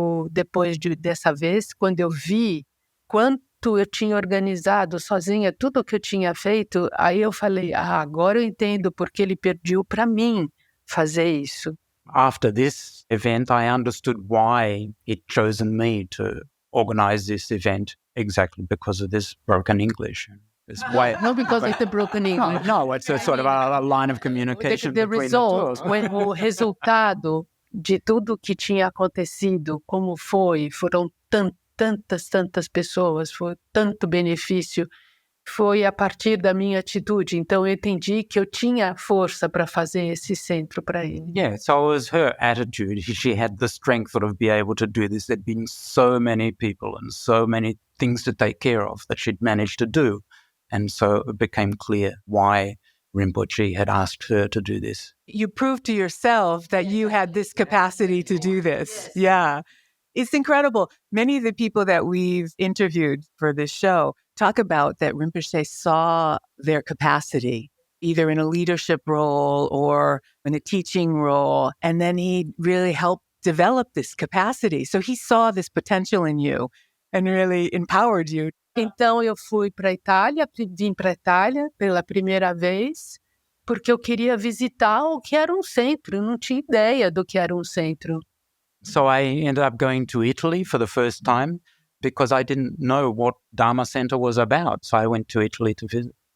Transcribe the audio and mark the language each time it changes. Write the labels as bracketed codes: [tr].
[pt] Depois dessa vez, quando eu vi quanto eu tinha organizado sozinha tudo o que eu tinha feito, aí eu falei, agora eu entendo porque ele pediu para mim fazer isso. [en] After this event, I understood why he'd chosen me to organize this event, exactly because of this broken English. Not because of the broken English. No, it's a sort of a line of communication The between result, the two. [pt] o resultado de tudo que tinha acontecido, como foram tantas pessoas, foi tanto benefício, foi a partir da minha atitude. Então eu entendi que eu tinha força para fazer esse centro para ele. [en] Yeah, so it was her attitude. She had the strength sort of be able to do this. There'd been so many people and so many things to take care of that she'd managed to do. And so it became clear why Rinpoche had asked her to do this. You proved to yourself that you had this capacity to do this. Yeah. It's incredible. Many of the people that we've interviewed for this show talk about that Rinpoche saw their capacity, either in a leadership role or in a teaching role, and then he really helped develop this capacity. So he saw this potential in you and really empowered you. [pt] Então eu fui para a Itália, vim para a Itália pela primeira vez, porque eu queria visitar o que era um centro, eu não tinha ideia do que era um centro. [en] So I ended up going to Italy for the first time because I didn't know what Dharma Center was about. So I went to Italy to visit.